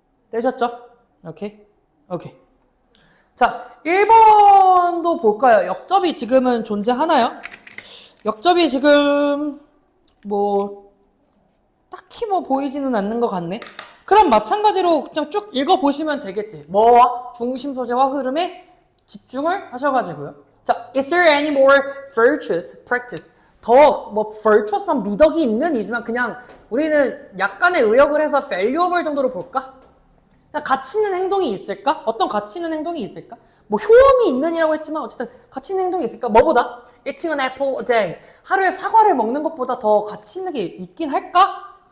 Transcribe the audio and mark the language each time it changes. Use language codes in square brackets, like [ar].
[ko] 되셨죠? 오케이. 자, 1번도 볼까요? 역접이 지금은 존재하나요? 역접이 지금 딱히 보이지는 않는 것 같네. 그럼 마찬가지로 그냥 쭉 읽어보시면 되겠지. 뭐와 중심 소재와 흐름에 집중을 하셔가지고요. [en] 자, is there any more virtuous practice? [ko] 더 virtuous만 미덕이 있는 이지만 그냥 우리는 약간의 의역을 해서 valuable 정도로 볼까? 가치 있는 행동이 있을까? 어떤 가치 있는 행동이 있을까? 효험이 있는이라고 했지만 어쨌든 가치 있는 행동이 있을까? 뭐보다? [en] Eating an apple a day. [ko] 하루에 사과를 먹는 것보다 더 가치 있는 게 있긴 할까?